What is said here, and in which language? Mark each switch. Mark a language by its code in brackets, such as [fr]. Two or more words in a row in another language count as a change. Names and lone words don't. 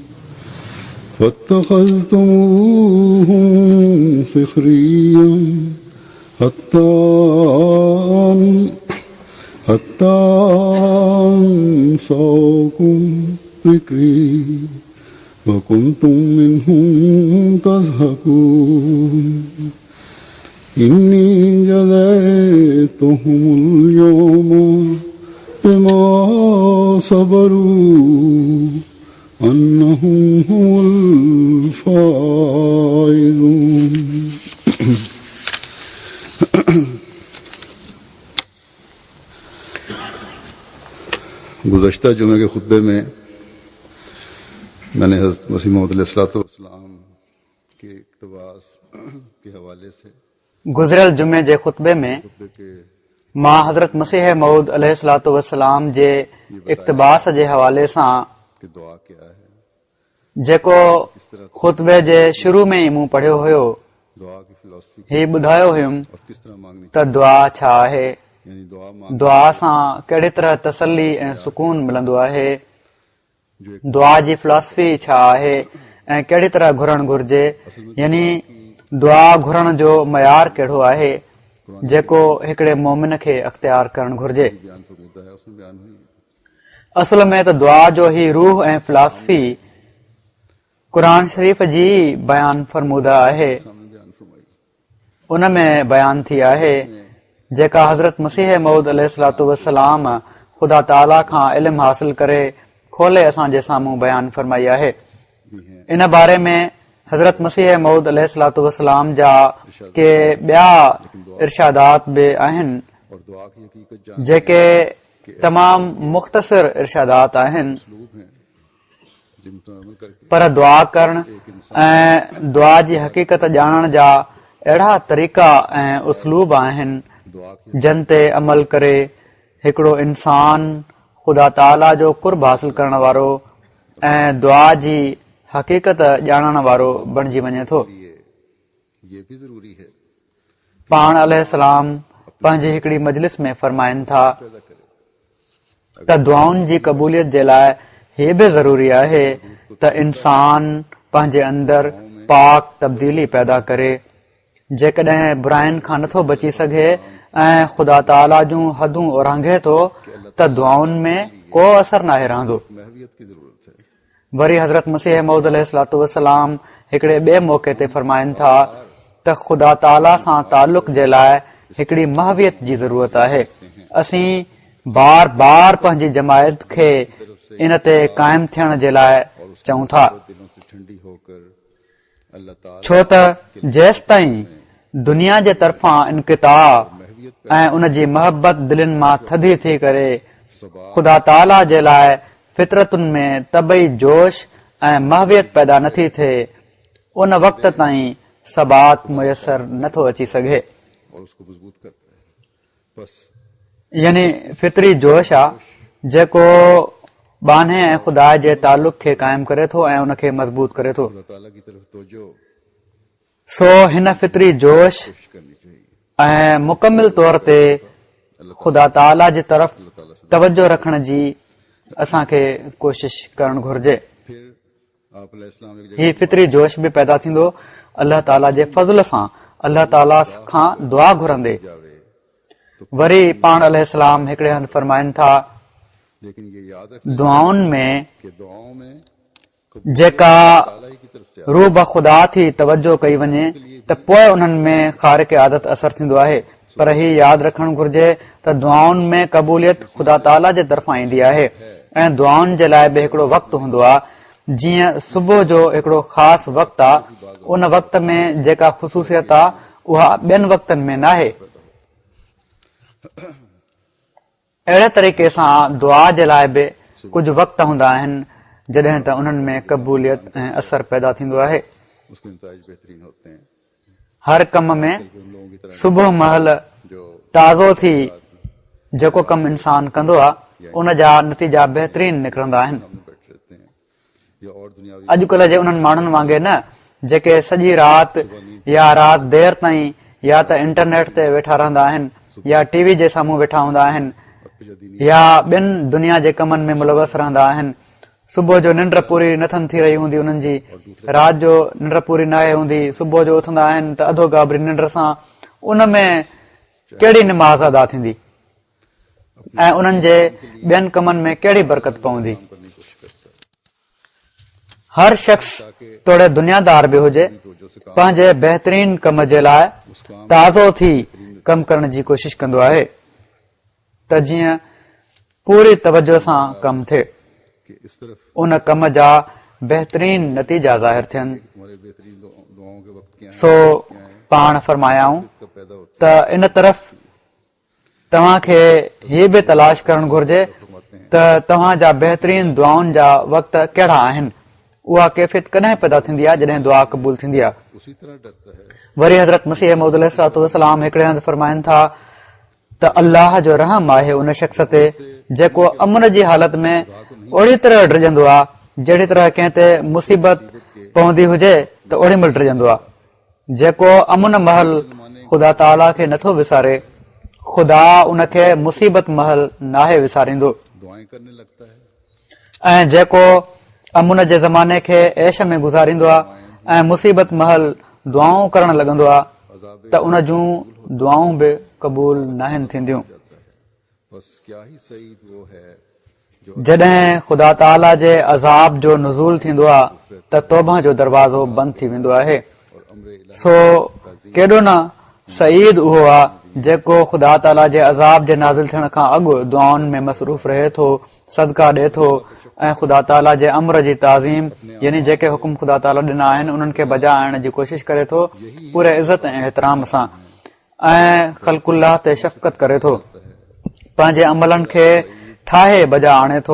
[ar] فاتخذتموهم سخريا حتى أنساكم ذكري وكنتم منهم تضحكون إني جزيتهم اليوم بما صبروا أنهم هم الفائزون [ur] گزشتہ جمعے کے خطبے میں میں نے حضرت مسیح موعود علیہ السلام کے اقتباس کے حوالے سے [sd] गुज़िरियल जुमे जे खुतबे में [ur] خطبے کے [sd] मां हज़रत मसीह मऊद अलैहिस्सलाम जे इक़्तिबास जे हवाले सां [ur] کہ دعا کیا ہے, [sd] जेको खुतबे जे शुरू में ई मूं पढ़ियो हुयो [ur] دعا کی فلاسفی [sd] ही ॿुधायो हुयुमि [ur] اور کس طرح مانگنی [sd] त दुआ छा आहे, [ur] یعنی دعا مانگ [sd] दुआ सां कहिड़ी तरह तसल्ली ऐं सुकून मिलंदो आहे, [ur] جو ایک [sd] दुआ जी फिलॉसफी छा आहे ऐं कहिड़ी तरह घुरण घुर्जे, यानी दुआ घुरण जो मयार कहिड़ो आहे जेको हिकिड़े मोमिन खे अख़्तियार करणु घुर्जे। [ur] بیان فرماتا ہے، اس میں بیان ہوئی [sd] असल में त दुआ जो ही रूह ऐं फिलॉसफी क़ुर शरीफ़ जी बयान फरमूदा आहे, [ur] سامنے بیان فرمائی. [sd] उन में बयान थी आहे जेका हज़रत मसीह मऊद अलैहिस्सलाम ख़ुदा ताला खां इल्म हासिल करे खोले असांजे साम्हूं बयान फरमाई आहे। इन बारे में हज़रत मसीह मऊद अलैहिस्सलाम जा के ॿिया इरशादात बि आहिनि [ur] اور دعا کی حقیقت جان [sd] जेके तमाम मुख़्तसिर इरशादात आहिनि, [ur] اسلوب ہیں جن پر عمل کرکے [sd] पर दुआ करण ऐं दुआ जी हक़ीक़त ॼाणण जा अहिड़ा तरीक़ा ऐं उसलूब आहिनि [ur] دعا کی [sd] जिन ते अमल करे हिकिड़ो इंसान ख़ुदा ताला जो कुर्ब हासिल करण वारो ऐं दुआ जी हक़ीक़त ॼाणण वारो बणिजी वञे थो। [ur] لیے یہ بھی ضروری ہے [sd] पाण अलैहिस्सलाम पंहिंजी हिकिड़ी मजलिस में फरमाइनि था [ur] پیدا کرے [sd] त दुआउनि जी क़बूलियत जे लाइ हीअ बि ज़रूरी आहे त इंसान पंहिंजे अंदर पाक तब्दीली पैदा करे जेकॾहिं बुराइनि खां नथो बची सघे ऐं ख़ुदा ताला जूं हदूं उरांघे थो त दुआउनि में को असर नाहे रहंदो। [ur] محویت کی ضرورت ہے. [sd] वरी हज़रत मसीह मऊद [ar] عليه الصلاة والسلام [sd] हिकिड़े ॿिए मौक़े ते फरमाइनि था त ख़ुदा ताला सां तालुक़ जे लाइ हिकिड़ी महवियत जी ज़रूरत आहे। असीं बार बार पंहिंजी जमायत खे इन ते क़ाइम थियण जे लाइ चऊं था, [ur] دلوں سے ٹھنڈی ہوکر اللہ تعالیٰ [sd] छो त जेसि ताईं दुनिया जे तरफ़ां इनकिता ऐं उन जी मोहबत दिलनि मां थधी थी करे ख़ुदा ताला जे लाइ फितरतुनि में तबई जोश ऐं महवियत पैदा नथी थिए, उन वक़्त ताईं सबात मुयसर नथो अची सघे। [ur] اور اس کو مضبوط کرتا ہے۔ بس [sd] यानी फितरी जोश आहे जेको बाने ऐं ख़ुदा जे तालुक़ खे क़ाइम करे थो ऐं उनखे मज़बूत करे थो। [ur] اللہ تعالیٰ کی طرف توجہ [sd] सो हिन फितरी जोश [ur] کرنی چاہیے. [sd] ऐं मुकमिल तौर ते ख़ुदा ताला जी तरफ़ तवजो रखण जी असांखे कोशिश करणु घुर्जे। [ur] پھر آپ علیہ السلام ایک [sd] ही फितरी जोश भी पैदा थींदो अल्लाह ताला जे फज़ल सां, अल्लाह ताला खां दुआ घुरंदे। [ur] جاوے [sd] वरी पाण अलैहिस्सलाम हिकिड़े हंधि फरमाइनि था, [ur] لیکن یہ یاد رکھنا [sd] दुआउनि में [ur] کہ دعاؤں میں [sd] जेका [ur] تعالیٰ ہی کی طرف سے [sd] रूह ब ख़ुदा थी तवजो कई वञे त पोइ उन्हनि में ख़ारिक़ आदत असर थींदो आहे। पर ही यादि रखणु घुर्जे त दुआउनि में क़बूलियत ख़ुदा ताला जे तरफ़ां ईंदी आहे ऐं दुआउनि जे लाइ बि हिकिड़ो वक़्तु हूंदो आहे। जीअं सुबुह जो हिकिड़ो ख़ासि वक़्तु आहे, उन वक़्त में जेका ख़ुसूसियत आहे उहा ॿियनि वक़्तनि में नाहे। अहिड़े तरीक़े सां दुआ जे लाइ बि कुझु वक़्त हूंदा आहिनि जॾहिं त उन्हनि में क़बूलियत ऐं असर पैदा थींदो आहे। [ur] اس کے نتیجے بہترین ہوتے ہیں. [sd] हर कम में [ur] ان لوگوں کی طرح [sd] सुबुह महल जो ताज़ो थी जेको कमु इंसान कंदो आहे उन जा नतीजा बहितरीन निकिरंदा आहिनि। [ur] سامنے بیٹھے رہتے ہیں یا اور دنیاوی [sd] अॼुकल्ह जे उन्हनि माण्हुनि वांगुरु न जेके सॼी राति या राति देर ताईं या त इंटरनेट ते वेठा रहंदा आहिनि या टीवी जे साम्हूं वेठा हूंदा आहिनि या ॿियनि दुनिया जे कमनि में मुलवस रहंदा आहिनि। सुबुह जो निंड पूरी नथनि थी रही हूंदी उन्हनि जी, राति जो निंड पूरी न आहे हूंदी, सुबुह जो उथंदा आहिनि त अधो गाबरी निंड सां, उन में कहिड़ी निमाज़ अदा थींदी ऐं उन्हनि जे ॿियनि कमनि में कहिड़ी बरकत पवंदी। [ur] کرنے کی کوشش کرتا ہے. [sd] हर शख़्स तोड़े दुनियादार बि हुजे पंहिंजे बहितरीन कम जे लाइ ताज़ो थी कमु करण जी कोशिश कंदो आहे त जीअं पूरी तवजो सां कमु थिए, [ur] کہ اس طرف [sd] उन कम जा बहितरीन नतीजा ज़ाहिर थियनि। [ur] ہمارے بہترین دعاؤں کے وقت کیا ہے [sd] सो पाण फरमायाऊं [ur] کب پیدا ہوتا [sd] त इन तरफ़ तव्हांखे हीअ बि तलाश करणु घुर्जे त तव्हां जा बहितरीन दुआउनि जा वक़्त कहिड़ा आहिनि। उहा कैफ़ियत कॾहिं पैदा थींदी आहे जॾहिं दुआ क़बूल थींदी आहे। [ur] ہے اسی طرح ڈرتا ہے. [sd] वरी हज़रत मसीह मऊद [ar] عليه الصلاة والسلام [sd] हिकिड़े हंधि फरमाइनि था त अल्लाह जो रहम आहे उन शख़्स ते जेको अमन जी हालत में ओड़ी तरह डिॼंदो आहे जहिड़ी तरह कंहिं ते मुसीबत पवंदी हुजे त ओड़ी महिल डिॼंदो आहे। जेको अमन महल ख़ुदा ताला खे नथो विसारे, ख़ुदा उनखे मुसीबत महल नाहे विसारींदो। [ur] دعائیں کرنے لگتا ہے. [sd] ऐं जेको अमुन जे ज़माने खे ऐश में गुज़ारींदो आहे ऐं मुसीबत महल दुआऊं करण लॻंदो आहे त उन जूं दुआऊं बि क़बूल नाहिनि थींदियूं। [ur] بس کیا ہی سعید وہ ہے جو [sd] जॾहिं ख़ुदा ताला जे अज़ाब जो नुज़ूल थींदो आहे त तौबा जो दरवाज़ो बंदि थी वेंदो आहे। [ur] اور امرِ الٰہی [sd] सो केॾो न सईद उहो आहे जेको ख़ुदा ताला जे अज़ाब जे नाज़िल थियण खां अॻु दुआउनि में मसरूफ़ रहे थो, सदका ॾे थो ऐं ख़ुदा ताला जे अमर जी ताज़ीम यानी जेके हुकुम ख़ुदा ताला ॾिना आहिनि उन्हनि खे बजा आणण जी कोशिश करे थो पूरे इज़त ऐं एतिराम सां ऐं ख़ल्क़ुल्लाह ते शफ़क़त करे थो, पंहिंजे अमलनि खे ठाहे बजा आणे थो।